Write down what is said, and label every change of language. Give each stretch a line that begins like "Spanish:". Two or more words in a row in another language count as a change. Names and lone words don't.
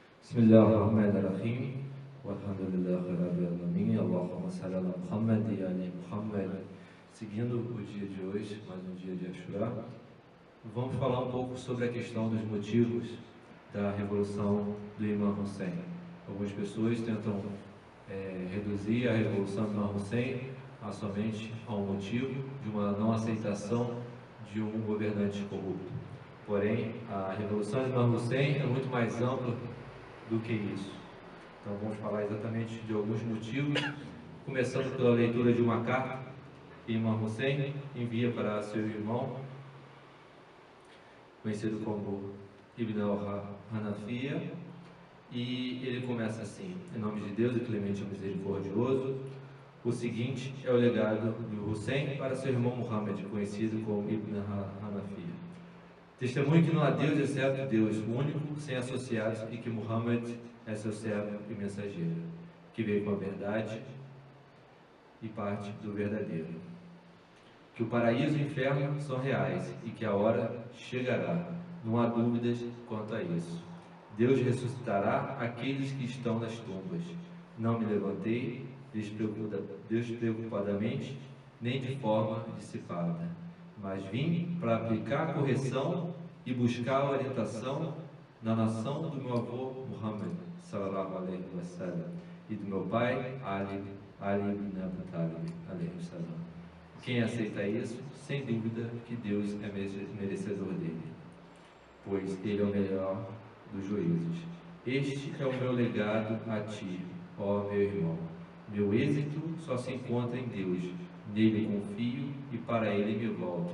Arabic: بسم الله الرحمن الرحيم والحمد لله رب العالمين اللهم صل على محمد e آل محمد.
Portuguese: Seguindo o dia de hoje, mais um dia de Ashura, vamos falar um pouco sobre a questão dos motivos da revolução do Imam Hussein. Algumas pessoas tentam reduzir a revolução do Imam Hussein a somente a um motivo de uma não aceitação de um governante corrupto. Porém, a revolução do Imam Hussein é muito mais ampla do que isso. Então vamos falar exatamente de alguns motivos, começando pela leitura de uma carta que Imam Hussein envia para seu irmão, conhecido como Ibn al-Hanafiya, e ele começa assim: em nome de Deus, o clemente e misericordioso, o seguinte é o legado de Hussein para seu irmão Muhammad, conhecido como Ibn al-Hanafiya. Testemunho que não há Deus exceto Deus, o único, sem associados, e que Muhammad é seu servo e mensageiro, que veio com a verdade e parte do verdadeiro. Que o paraíso e o inferno são reais e que a hora chegará, não há dúvidas quanto a isso. Deus ressuscitará aqueles que estão nas tumbas. Não me levantei despreocupadamente, nem de forma dissipada, mas vim para aplicar a correção e buscar a orientação na nação do meu avô Muhammad
Arabic: صلى الله عليه وسلم
Portuguese: e do meu pai Ali ibn Abi Talib
Arabic: عليه وسلم.
Portuguese: Quem aceita isso, sem dúvida que Deus é merecedor dele, pois ele é o melhor dos juízes. Este é o meu legado a ti, ó meu irmão. Meu êxito só se encontra em Deus. Nele confio e para ele me volto.